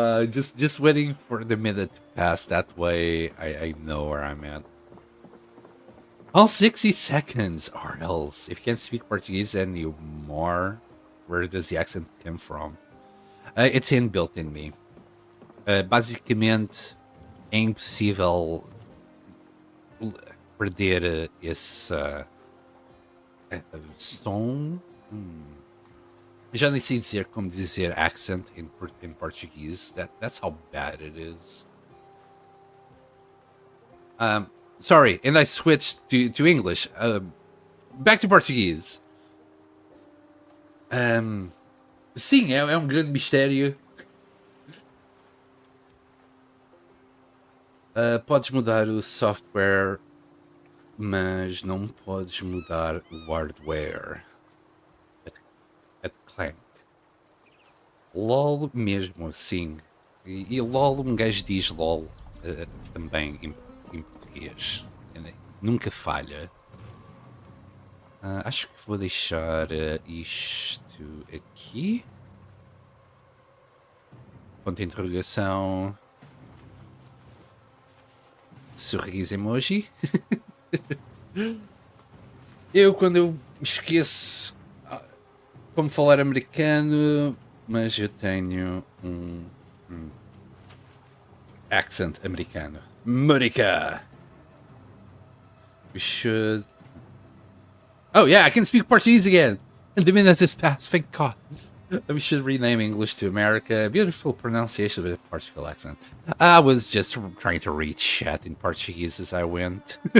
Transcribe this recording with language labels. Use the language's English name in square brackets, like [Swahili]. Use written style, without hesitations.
[English] Just waiting for the minute to pass. That way, I know where I'm at. All 60 seconds, or else. If you can't speak Portuguese anymore, where does the accent come from? It's inbuilt in me. [Portuguese] Basicamente, é impossível perder esse som. Já nem sei dizer como dizer [English] accent in Portuguese. That's how bad it is. Sorry, and I switched to English. Back to Portuguese. [Portuguese] Sim, é um grande mistério. Podes mudar o software, mas não podes mudar o hardware. [English] At Clank. [Portuguese] LOL mesmo assim. E LOL, um gajo diz LOL também em português. Nunca falha. Acho que vou deixar isto aqui. Ponto de interrogação. Sorriso emoji. Quando eu me esqueço Como falar americano, mas eu tenho accent americano. [English] Monica! We should... Oh yeah, I can speak Portuguese again! And the minute is past, thank God. We should rename English to America. Beautiful pronunciation with a Portugal accent. I was just trying to read chat in Portuguese as I went.